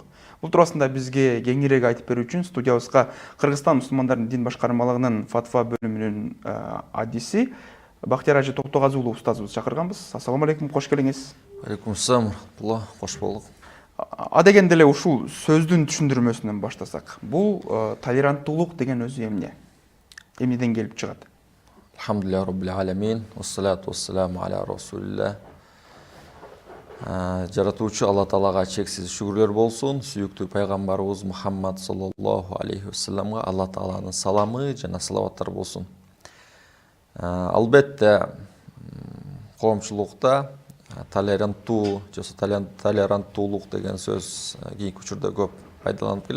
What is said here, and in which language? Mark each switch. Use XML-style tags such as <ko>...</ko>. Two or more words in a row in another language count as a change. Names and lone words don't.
<ky>Бул туурасында бизге кеңирээк айтып берүү үчүн студиябызга Кыргызстан мусулмандардын дин башкармалыгынын фатва бөлүмүнүн адиси Бактияр Ажы Токтогазы уулу устазыбызды чакырганбыз.</ky> <ar>السلام عليكم,</ar> <ky>кош келиңиз.</ky> <ar>عليكم السلام,</ar> <ky>кош болдук. Адегенде эле ушул сөздүн түшүндүрмөсүнөн баштасак. Бул толеранттуулук деген өзү эмне? Эмнеден келип чыгат?</ky> <ar>الحمد لله رب العالمين والصلاة والسلام على رسول الله.</ar> <ky>Жаратуучу Алла Таалага чексиз шүгүрлөр болсун. Сүйүктүү пайгамбарыбыз Мухаммад</ky> <ar>صلى الله عليه وسلم</ar> <ky>Алла Тааланын саламы жана салаваттар болсун. Албетте коомчулукта толеранттуу же толеранттуулук деген сөз кийинки учурда көп пайдаланып келет.</ky>